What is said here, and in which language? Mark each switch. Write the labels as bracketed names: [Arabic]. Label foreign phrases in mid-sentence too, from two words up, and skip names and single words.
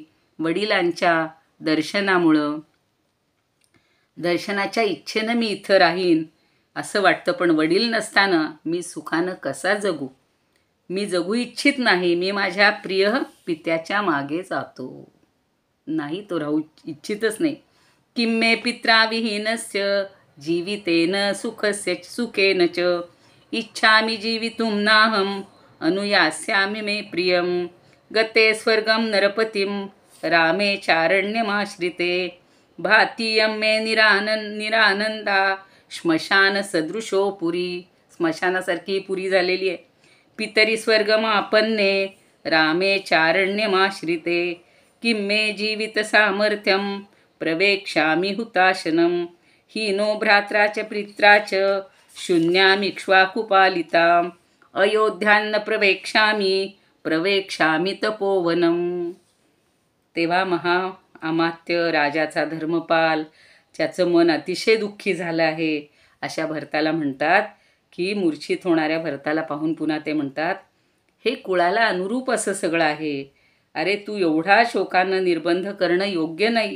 [Marathi] वडिलांच्या दर्शनाच्या इच्छेनं मी इथं राहीन असं वाटतं, पण वडील नसताना मी सुखानं कसा जगू? मी जगू इच्छित नाही. मी माझ्या प्रिय पित्याच्या मागे जातो. नाही, तो राहू इच्छितच नाही. [Sanskrit] किम्मे पित्रा विहीनस्य जीवितेन सुखस्य सुखेन च इच्छामि जीवितुं नाहं अनुयास्यामि मे प्रियं गते स्वर्गं नरपतिं रामे चारण्यमाश्रिते भातीयं मे निरानंदा श्मशान सदृशो पुरी. [Marathi] स्मशानासारखी पुरी झालेली आहे. [Sanskrit] पितरी स्वर्गमापन्ने रामे चारण्यमाश्रिते किम्मे जीवित सामर्थ्यं प्रवेक्षामि हुताशनं हीनो भ्रात्रा च पित्रा च शून्यामिक्ष्वाकुपालिताम् अयोध्यान्न प्रवेक्षामि तपोवनम. [Marathi] तेव्हा अमात्य राजाचा धर्मपाल, त्याचं मन अतिशय दुःखी झालं आहे अशा भरताला म्हणतात की मूर्छित होणाऱ्या भरताला पाहून पुन्हा ते म्हणतात, हे कुळाला अनुरूप असं सगळं आहे. अरे तू एवढा शोकानं निर्बंध करणं योग्य नाही.